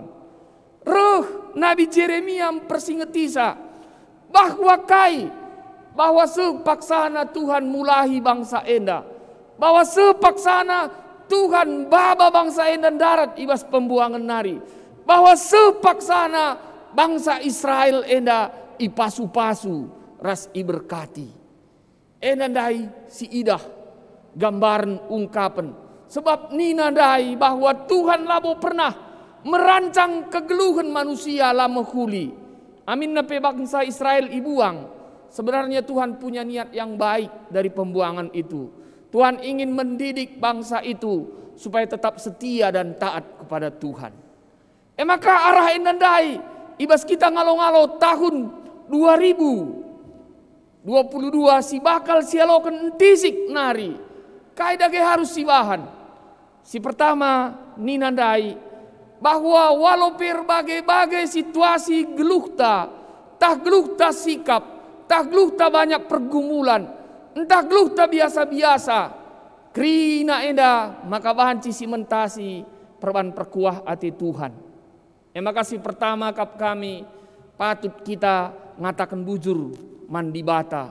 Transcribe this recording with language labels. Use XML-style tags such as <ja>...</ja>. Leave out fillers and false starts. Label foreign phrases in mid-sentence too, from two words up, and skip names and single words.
<btx>Nabi Jeremia mempersingetisa bahwa sepaksana Tuhan mulahi bangsa enda. Bahwa sepaksana Tuhan baba bangsa enda darat ibas pembuangan nari. Bahwa sepaksana bangsa Israel enda ipasu-pasu ras iberkati. Enda dai si idah gambaran ungkapan. Sebab nina dai bahwa Tuhan labo</btx> <id>pernah merancang</id> <btx>kegeluhan manusia lama huli. Amin nape bangsa Israel ibuang.</btx> <id>Sebenarnya Tuhan punya niat yang baik dari pembuangan itu. Tuhan ingin mendidik bangsa itu supaya tetap setia dan taat kepada Tuhan.</id> <btx>Maka arah endandai ibas kita ngalo-ngalo tahun 2022 si bakal sialokan entisik nari. Kaidage harus sibahan. Si pertama ninandai bahwa</btx> <id>walau berbagai situasi</id> <btx>geluhta, tah geluhta sikap, tah geluhta banyak pergumulan, entah geluhta biasa-biasa, krina enda maka bahan cimentasi perban perkuah hati Tuhan. Maka si pertama kami patut kita ngatakan bujur mandi bata.</btx>